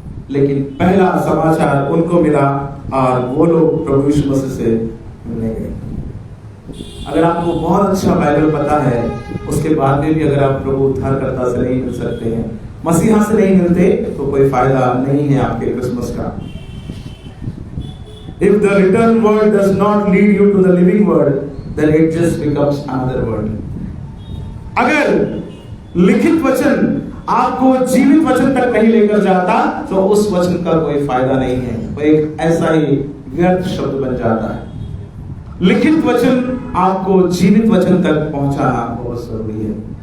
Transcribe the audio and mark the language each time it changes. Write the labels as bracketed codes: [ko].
[hi] लेकिन पहला समाचार उनको मिला और वो लोग प्रभु यीशु मसीह से मिलने गए। अगर आपको बहुत अच्छा बाइबल पता है, उसके बाद में भी अगर आप प्रभु उद्धारकर्ता से नहीं मिल सकते हैं, मसीहा से नहीं मिलते, तो कोई फायदा नहीं है आपके क्रिसमस का। [en] If the written word does not lead you to the living word, then it just becomes another word. [hi] अगर लिखित वचन आपको जीवित वचन तक नहीं लेकर जाता, तो उस वचन का कोई फायदा नहीं है, वो एक ऐसा ही व्यर्थ शब्द बन जाता है। लिखित वचन आपको जीवित वचन तक पहुंचाना बहुत जरूरी है।